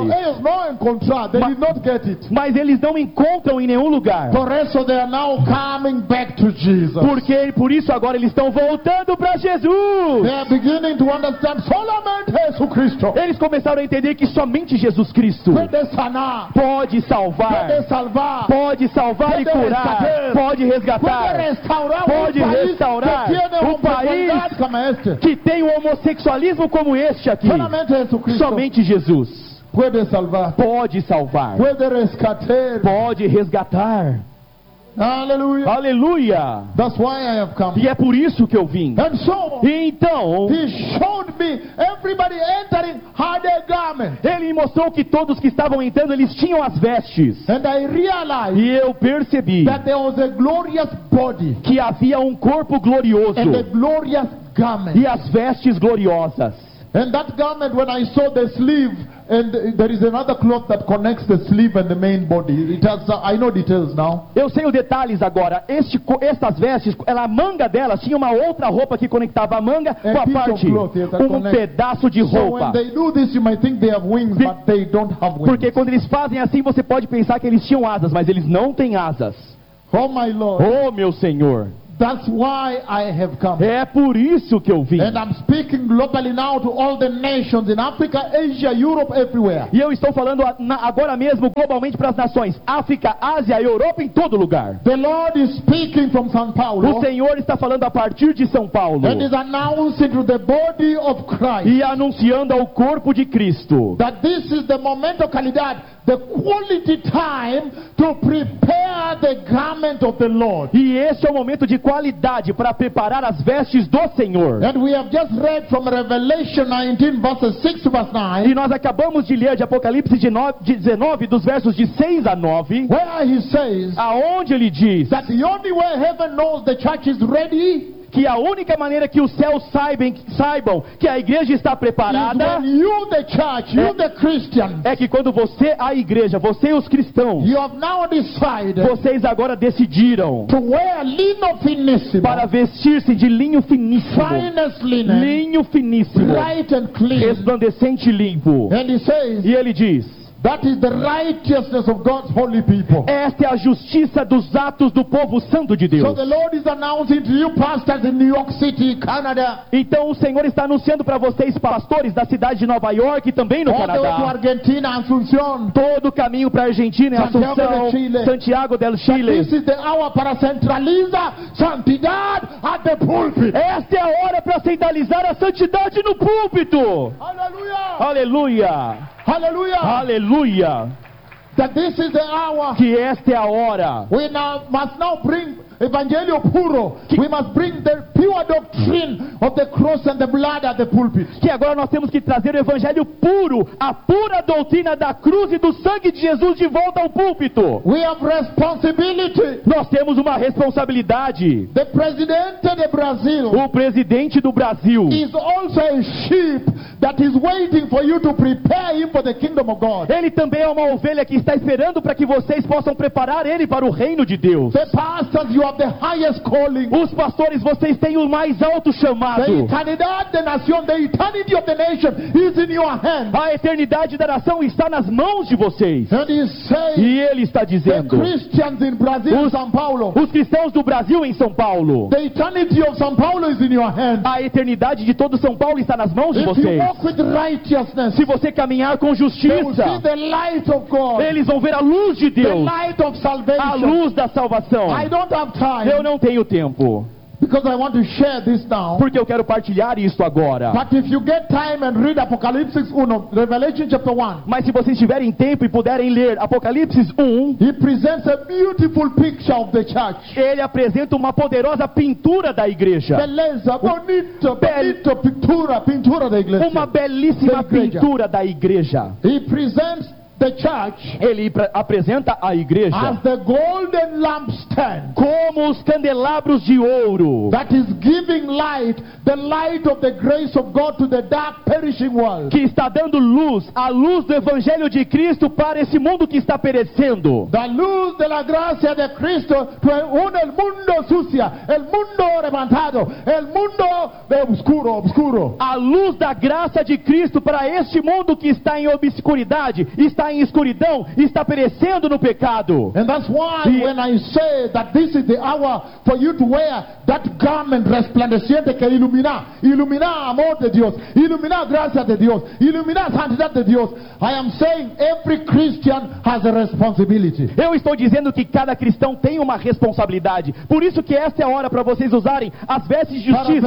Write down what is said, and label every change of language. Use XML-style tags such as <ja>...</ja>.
<pt>Eles não encontram,</pt> <en>they did not get it.</en> <pt>Mas eles não encontram em nenhum lugar. Por isso</pt> <en>they are now coming back to Jesus.</en> <pt>Porque por isso agora eles estão voltando para Jesus.</pt> <en>They are beginning to understand solamente Jesus Cristo.</en> <pt>Eles começaram a entender que somente Jesus Cristo pode sanar, pode salvar, pode salvar e curar, resgatar, pode resgatar, pode restaurar um país que tem um homossexualismo como este aqui. Solamente Jesus Cristo. Somente Jesus pode salvar, pode salvar, pode resgatar. Pode resgatar. Aleluia. Aleluia.</pt> <en>That's why I have come.</en> <pt>E é por isso que eu vim.</pt> <en>And so,</en> <pt>e então,</pt> <en>he showed me everybody entering had a garment.</en> <pt>Ele mostrou que todos que estavam entrando, eles tinham as vestes.</pt> <en>And I realized,</en> <pt>e eu percebi,</pt> <en>that there was a glorious body,</en> <pt>que havia um corpo glorioso,</pt> <en>and a glorious garment.</en> <pt>E as vestes gloriosas.</pt> <en>And that garment, when I saw the sleeve, and there is another cloth that connects the sleeve and the main body. It has, I know details now.</en> <pt>Eu sei os detalhes agora. Estas vestes, ela, a manga delas tinha uma outra roupa que conectava a manga com a parte, um pedaço de roupa.</pt> <en>So when they do this, you might think they have wings, but they don't have wings.</en> <pt>Porque quando eles fazem assim, você pode pensar que eles tinham asas, mas eles não têm asas.</pt> <en>Oh my Lord.</en> <pt>Oh meu Senhor.</pt> <en>That's why I have come.</en> <pt>É por isso que eu vim.</pt> <en>And I'm speaking globally now to all the nations in Africa, Asia, Europe, everywhere.</en> <pt>E eu estou falando agora mesmo globalmente para as nações, África, Ásia, Europa, em todo lugar.</pt> <en>The Lord is speaking from São Paulo.</en> <pt>O Senhor está falando a partir de São Paulo.</pt> <en>And is announcing to the body of Christ.</en> <pt>E anunciando ao corpo de Cristo.</pt> <en>That this is the moment of calidad, the quality time to prepare the garment of the Lord.</en> <pt>E esse é o momento de qualidade para preparar as vestes do Senhor.</pt> <en>And we have just read from Revelation 19, verses 6 to verse 9.</en> <pt>E nós acabamos de ler de Apocalipse 19, dos versos de 6 a 9.</pt> <en>Where he says,</en> <pt>aonde ele diz,</pt> <en>that the only way heaven knows the church is ready,</en> <pt>que a única maneira que os céus saibam que a igreja está preparada,</pt> <en>you, the church, you, the Christian,</en> <pt>é que quando você, a igreja, você e os cristãos,</pt> <en>you have now decided,</en> <pt>vocês agora decidiram</pt> <en>to wear</en> <pt>lino finíssimo, para vestir-se de linho finíssimo,</pt> <en>finest linen,</en> <pt>linho finíssimo,</pt> <en>bright and clean,</en> <pt>resplandecente e limpo.</pt> <en>And he says,</en> <pt>e ele diz,</pt> <en>that is the righteousness of God's holy people.</en> <pt>Esta é a justiça dos atos do povo santo de Deus.</pt> <en>So the Lord is announcing to you pastors in New York City, Canada.</en> <pt>Então o Senhor está anunciando para vocês pastores da cidade de Nova York e também no</pt> <en>all</en> <pt>Canadá.</pt> <en>To Argentina, Asunción.</en> <pt>Todo o caminho para a Argentina, Asunción, Santiago del Chile.</pt> <en>This is the hour</en> <es>para centralizar santidad</es> <en>at the pulpit.</en> <pt>Esta é a hora para centralizar a santidade no púlpito. Aleluia! Aleluia! Aleluia! Aleluia!</pt> <en>That this is the hour.</en> <pt>Que esta é a hora.</pt> <en>We now must now bring</en> <pt>evangelho puro.</pt> <en>We must bring the pure doctrine of the cross and the blood at the pulpit.</en> <pt>Que agora nós temos que trazer o evangelho puro, a pura doutrina da cruz e do sangue de Jesus de volta ao púlpito.</pt> <en>We have responsibility.</en> <pt>Nós temos uma responsabilidade.</pt> <en>The president of Brazil.</en> <pt>O presidente do Brasil.</pt> <en>Is also a sheep that is waiting for you to prepare him for the kingdom of God.</en> <pt>Ele também é uma ovelha que está esperando para que vocês possam preparar ele para o reino de Deus.</pt> <en>The pastors, you have the highest calling.</en> <pt>Os pastores, vocês têm o mais alto chamado.</pt> <en>The</en> <pt>eternidade da nação,</pt> <en>the eternity of the nation is in your hand.</en> <pt>A eternidade da nação está nas mãos de vocês.</pt> <en>And he says,</en> <pt>e ele está dizendo,</pt> <en>the Christians in Brazil, os, São Paulo,</en> <pt>os cristãos do Brasil em São Paulo,</pt> <en>the eternity of São Paulo is in your hand.</en> <pt>A eternidade de todo São Paulo está nas mãos</pt> <en>if</en> <pt>de vocês.</pt> <en>You walk with righteousness,</en> <pt>se você caminhar com justiça,</pt> <en>they will see the light of God.</en> <pt>Eles vão ver a luz de Deus.</pt> <en>The light of salvation.</en> <pt>A luz da salvação.</pt> <en>I don't have time.</en> <pt>Eu não tenho tempo.</pt> <en>Because I want to share this now.</en> <pt>Porque eu quero partilhar isso agora.</pt> <en>But if you get time and read Apocalypse 1, Revelation chapter 1.</en> <pt>Mas se vocês tiverem tempo e puderem ler Apocalipse 1,</pt> <en>he presents a beautiful picture of the church.</en> <pt>Ele apresenta uma poderosa pintura da igreja. Beleza, bonito, bonito, pintura da igreja. Uma belíssima pintura da igreja.</pt> <en>He presents the church,</en> <pt>ele apresenta a igreja,</pt> <en>as the golden lampstand,</en> <pt>como os candelabros de ouro,</pt> <en>that is giving light, the light of the grace of God to the dark perishing world,</en> <pt>que está dando luz, a luz do evangelho de Cristo para esse mundo que está perecendo,</pt> <es>da luz de la gracia de Cristo para un el mundo sucia, el mundo levantado, el mundo obscuro, obscuro,</es> <pt>a luz da graça de Cristo para este mundo que está em obscuridade, está em escuridão, está perecendo no pecado.</pt> <en>And that's why when I say that this is the hour for you to wear that garment</en> <pt>resplandeciente que iluminar amor de Deus,</pt> <en>iluminar graça de Deus, iluminar santidade de Deus, I am saying every Christian has a responsibility.</en> <pt>Eu estou dizendo que cada cristão tem uma responsabilidade. Por isso que esta é a hora para vocês usarem as vestes de justiça,</pt>